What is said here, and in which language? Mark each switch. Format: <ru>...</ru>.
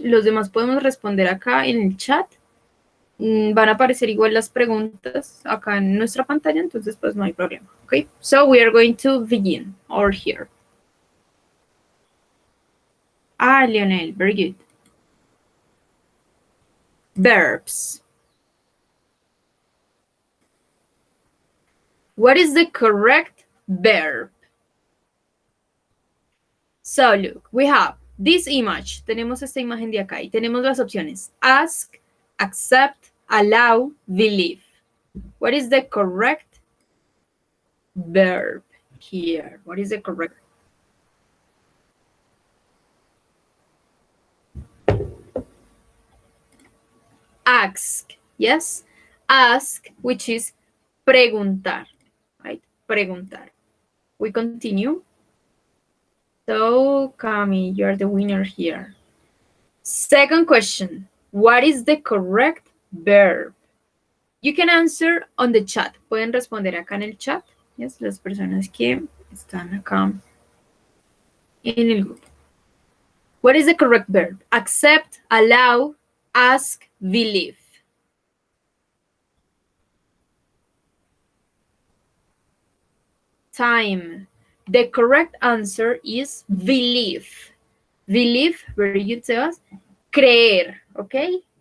<es>Los demás podemos responder acá en el chat. Van a aparecer igual las preguntas acá en nuestra pantalla, entonces pues no hay problema.</es> <en>Okay, so we are going to begin over here. Ah, Lionel, very good. Verbs. What is the correct verb? So look, we have this image.</en> <es>Tenemos esta imagen de acá y tenemos las opciones</es> <en>ask, accept, allow, believe. What is the correct verb here? What is the correct? Ask, yes? Ask, which is preguntar, right? Preguntar. We continue. So, Cami, you're the winner here. Second question, what is the correct verb? You can answer on the chat.</en> <es>Pueden responder acá en el chat. Yes, las personas que están acá en el grupo.</es> <en>What is the correct verb? Accept, allow, ask, believe. Time. The correct answer is believe. Believe, very good, Sebas. Creer, okay?</en>